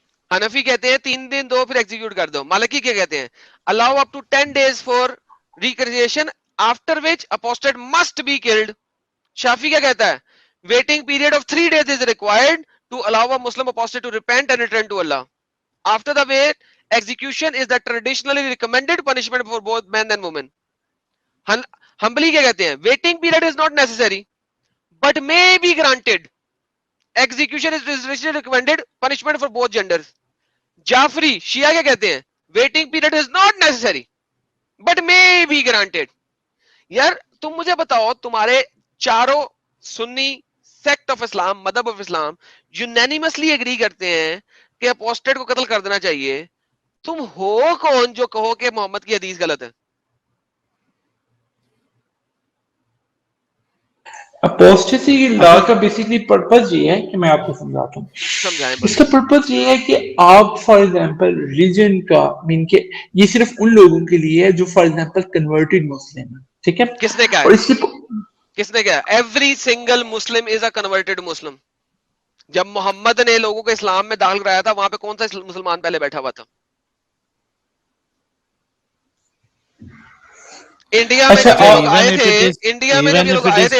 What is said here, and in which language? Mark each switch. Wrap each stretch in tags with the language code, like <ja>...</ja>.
<ur>حنفی کہتے ہیں 3 دن دو پھر ایگزیکیوٹ کر دو. مالکی کیا کہتے ہیں,</ur> <en>Allow up to 10 days for reconciliation after which apostate must be killed. Shafi</en> <ur>کیا کہتا ہے,</ur> <en>Waiting period of 3 days is required to allow a Muslim apostate to repent and return to Allah. After the wait, execution is the traditionally recommended punishment for both men and women. Hanbali</en> <ur>کیا کہتے ہیں,</ur> <en>waiting period is not necessary but may be granted. Execution is traditionally recommended punishment for both genders.</en> <ur>Jafri شیعہ کیا کہتے ہیں,</ur> <en>waiting period is not necessary but may be granted.</en> <ur>یار تم مجھے بتاؤ, تمہارے چاروں سنی سیکٹ آف اسلام, مذہب آف اسلام یونینیمسلی ایگری کرتے ہیں کہ اپوسٹیٹ کو قتل کر دینا چاہیے. تم ہو کون جو کہو کہ محمد کی حدیث غلط ہے؟ اپوسٹیسی لا کا بیسیکلی پرپز یہ ہے کہ میں آپ کو سمجھاتا ہوں. سمجھائیں اس کا پرپز یہ ہے کہ آپ فار ایگزامپل ریلیجن کا مین کہ یہ صرف ان لوگوں کے لیے ہے جو فار ایگزامپل کنورٹڈ مسلم ہیں, ٹھیک ہے. کس نے کہا اور ہے, اس کی کس نے کہا,</ur> <en>Every single Muslim is a converted Muslim.</en> <ur>جب محمد نے لوگوں کو اسلام میں داخل کرایا تھا, وہاں پہ کون سا مسلمان پہلے بیٹھا ہوا تھا؟ انڈیا میں جب یہ لوگ آئے تھے, انڈیا میں جب یہ لوگ آئے تھے</ur>